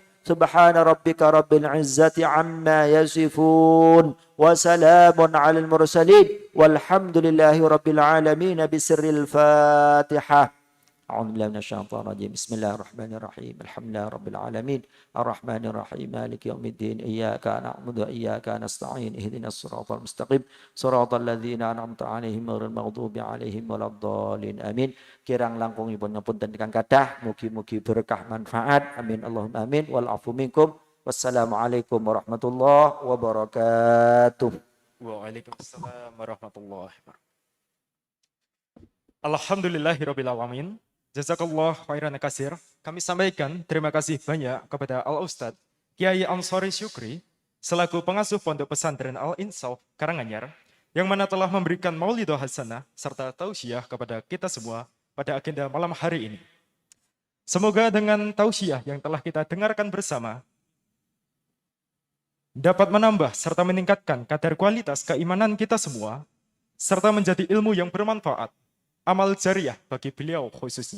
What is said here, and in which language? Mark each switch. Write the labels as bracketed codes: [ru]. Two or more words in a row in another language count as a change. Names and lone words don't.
[ar] سبحان ربك رب العزة عما يصفون وسلام على المرسلين والحمد لله رب العالمين بسر الفاتحة. أعوذ بالله من الشيطان الرجيم. بسم الله الرحمن الرحيم. الحمد لله رب العالمين الرحمن الرحيم مالك يوم الدين. إياك نعبد وإياك نستعين. اهدنا الصراط المستقيم صراط الذين أنعمت عليهم غير المغضوب عليهم ولا الضالين. Amin. [jv] Kirang langkungipun ngapunten ingkang kathah, mugi-mugi berkah manfaat. [ar] آمين اللهم آمين. والعفو منكم. والسلام عليكم ورحمة الله وبركاته. وعليكم السلام ورحمة الله وبركاته. الحمد لله رب العالمين. جزاك الله خيرا كثيرا. [id] Kami sampaikan terima kasih banyak kepada Al-Ustadz Kiai Ansori Syukri selaku pengasuh Pondok Pesantren Al-Insaf Karanganyar yang mana telah memberikan [ar] موعظة حسنة [id] serta tausiah kepada kita semua pada agenda malam hari ini. Semoga dengan tausiah yang telah kita dengarkan bersama dapat menambah serta meningkatkan kadar kualitas keimanan kita semua serta menjadi ilmu yang bermanfaat, amal jariah bagi beliau khususnya.